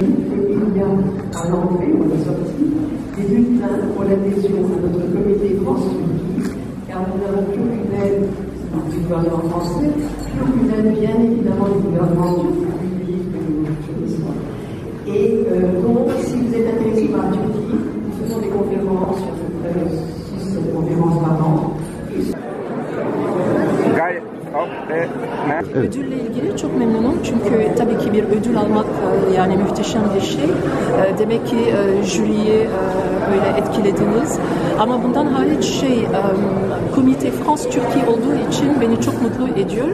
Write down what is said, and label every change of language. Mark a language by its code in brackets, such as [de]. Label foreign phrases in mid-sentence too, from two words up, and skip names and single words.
[fr] Il y a à l'entrée ou à la sortie des bulletins pour l'adhésion à notre comité France-Turquie, car nous n'avons plus aucune aide du gouvernement français, plus aucune aide bien évidemment du gouvernement turc, public que nous fournissons. Et donc, si vous êtes intéressé par la Turquie, nous faisons des conférences, sur 6-7 conférences par an. [tr] Ödülle ilgili çok memnunum çünkü tabii ki bir ödül almak yani muhteşem bir şey. Demek ki jüriyi öyle etkilediniz. Ama bundan hariç Komite France-Türkiye olduğu için beni çok mutlu ediyor.